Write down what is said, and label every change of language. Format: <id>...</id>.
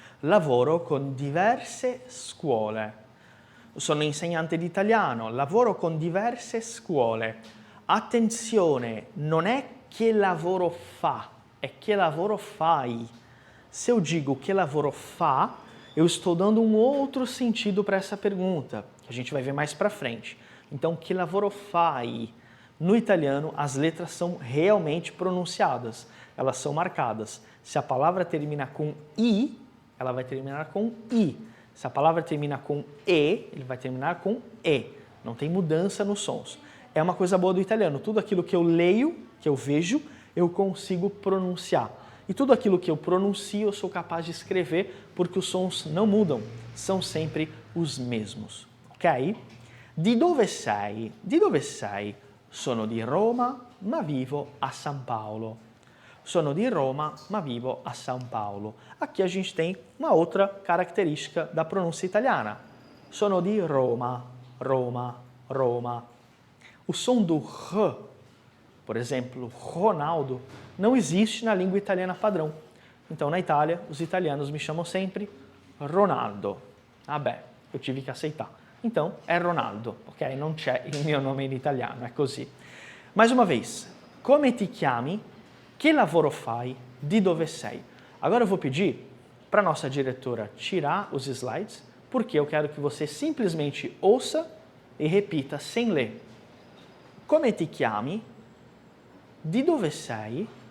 <it>Lavoro con diverse scuole. Sono insegnante di italiano, lavoro con diverse scuole. Attenzione, non è che lavoro fa, è che lavoro fai.</it> <pt>Se eu digo que lavoro fa, eu estou dando um outro sentido para essa pergunta, que a gente vai ver mais para frente. Então,</pt> <it>che lavoro fai?</it> <pt>No italiano, as letras são realmente pronunciadas, elas são marcadas. Se a palavra termina com I, ela vai terminar com I. Se a palavra termina com E, ele vai terminar com E. Não tem mudança nos sons. É uma coisa boa do italiano, tudo aquilo que eu leio, que eu vejo, eu consigo pronunciar. E tudo aquilo que eu pronuncio, eu sou capaz de escrever, porque os sons não mudam, são sempre os mesmos.</pt> <it>Ok? Di dove sei? Di dove sei? Sono di Roma, ma vivo a São Paulo. Sono di Roma, ma vivo a São Paulo.</it> <pt>Aqui a gente tem uma outra característica da pronúncia italiana.</pt> <it>Sono di Roma, Roma, Roma.</it> <pt>O som do R, por exemplo, Ronaldo, não existe na língua italiana padrão. Então, na Itália, os italianos me chamam sempre Ronaldo.</pt> <it>Vabbè,</it> <pt>eu tive que aceitar. Então, é Ronaldo, ok?</pt> <it>Non c'è il mio nome in italiano, è così.</it> <pt>Mais uma vez,</pt> <it>come ti chiami? Che lavoro fai? Di dove sei?</it> <pt>Agora eu vou pedir para a nossa diretora tirar os slides, porque eu quero que você simplesmente ouça e repita sem ler.</pt> <it>Come ti chiami? Di dove sei?</it>